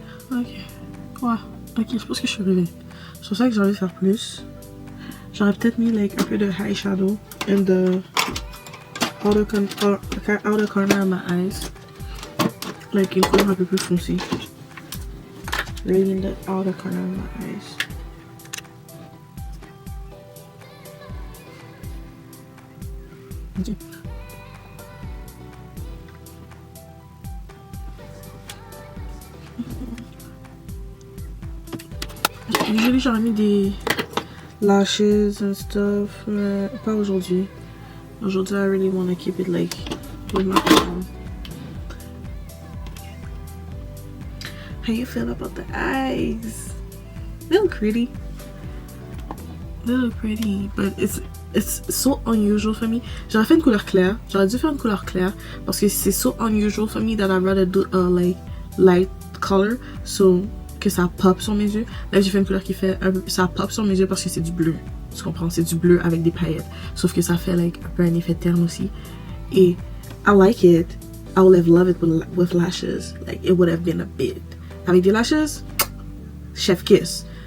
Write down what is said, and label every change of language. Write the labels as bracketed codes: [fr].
[fr] Ouais. Ok, je pense que je suis arrivée. C'est pour ça que j'ai envie de faire plus. J'aurais peut-être mis [en] like [fr] un peu de [en] high shadow in the outer corner of my eyes. [fr] Like une couleur un peu plus foncée. [en] Really in the outer corner of my eyes. Ok. Usually [fr] j'aurais mis des lashes [en] and stuff, [fr] mais pas aujourd'hui. Aujourd'hui, [en] I really want to keep it like with my phone. How you feel about the eyes? They look pretty. But it's so unusual for me. [fr] J'aurais fait une couleur claire. J'aurais dû faire une couleur claire parce que c'est [en] so unusual for me that I'd rather do a like light color, [fr] so que ça pop sur mes yeux. Là, j'ai fait une couleur qui fait ça pop sur mes yeux parce que c'est du bleu. Tu comprends? C'est du bleu avec des paillettes. Sauf que ça fait like un peu un effet terne aussi. Et [en] I like it. I would have loved it with lashes. Like, it would have been a bit. [fr] Avec des lashes, [en] chef kiss.